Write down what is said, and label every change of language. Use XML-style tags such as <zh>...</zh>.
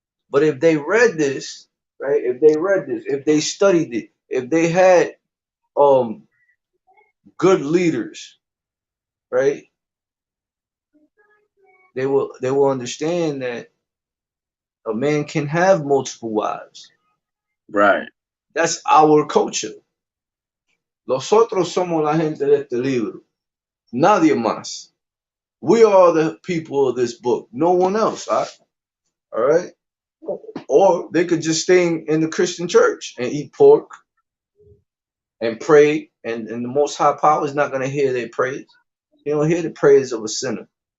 <en>But if they read this, right? If they studied it, if they had good leaders, right? They will understand that a man can have multiple wives. Right. That's our culture.</en> <es>Nosotros somos la gente de este libro. Nadie más.</es> <en>We are the people of this book. No one else. All right? Or they could just stay in the Christian church and eat pork and pray, and the Most High Power is not going to hear their praise. He don't hear the praise of a sinner.</en>